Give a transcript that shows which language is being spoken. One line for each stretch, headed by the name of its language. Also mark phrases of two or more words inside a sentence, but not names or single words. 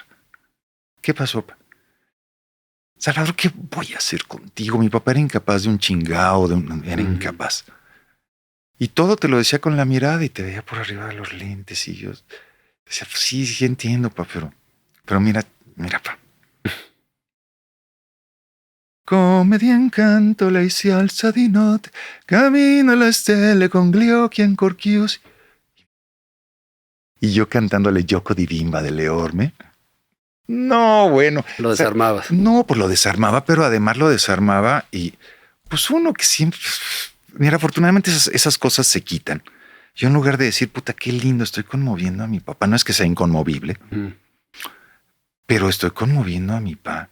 Spanish: ¿Qué pasó, papá? Salvador, ¿qué voy a hacer contigo? Mi papá era incapaz de un chingao, era incapaz. Y todo te lo decía con la mirada y te veía por arriba de los lentes y yo decía, pues sí entiendo, papá, pero mira, papá.
Italian: Come di incanto lei si alza di notte, camina le stelle con gli occhi ancor chiusi.
Spanish: Y yo cantándole Yoko di Bimba de Leorme. No, bueno. Lo desarmabas. No, pues lo desarmaba, pero además lo desarmaba y pues uno que siempre... Mira, afortunadamente esas cosas se quitan. Yo en lugar de decir, puta, qué lindo, estoy conmoviendo a mi papá. No es que sea inconmovible, pero estoy conmoviendo a mi papá.